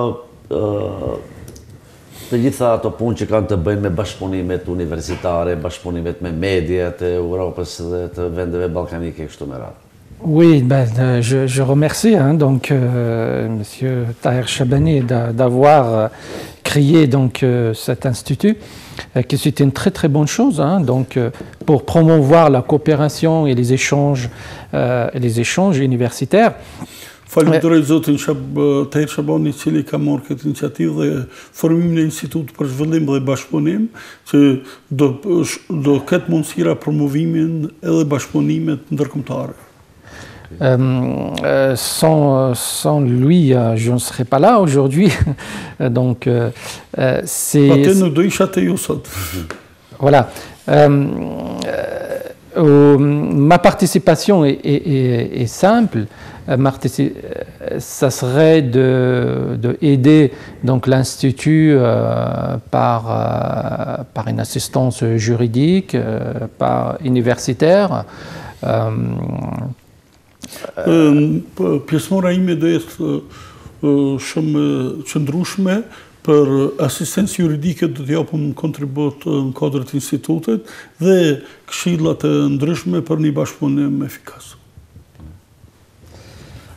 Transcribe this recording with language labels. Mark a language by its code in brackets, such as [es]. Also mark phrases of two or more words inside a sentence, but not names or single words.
[sq] të gjitha ato punë që kanë të bëjnë me bashkëpunimet universitare, bashkëpunimet me mediat e Europës dhe të vendeve balkanike kështu me radhë. [fr] Oui, je remercie donc Monsieur Tahir Chabani d'avoir créé donc cet institut, que c'est une très très bonne chose, donc pour promouvoir la coopération et les échanges universitaires. [sq] Falenderoj zotin Tahir Chabani I cili ka marrë këtë iniciativë dhe formimin e Institutit për Zhvillim dhe Bashkëpunim, që do ketë mundësira promovimin edhe bashkëpunimet ndërkombëtare. [fr] Sans lui, je ne serais pas là aujourd'hui. Donc, c'est... Voilà. Ma participation est simple. Ça serait d'aider donc l'Institut par une assistance juridique, par universitaire. [sq] Pjesëmora ime do jetë shumë qëndrueshme për asistencë juridike do të japim kontribut në kuadër të institutit dhe këshilla të ndryshme për një bashkëpunim efikas.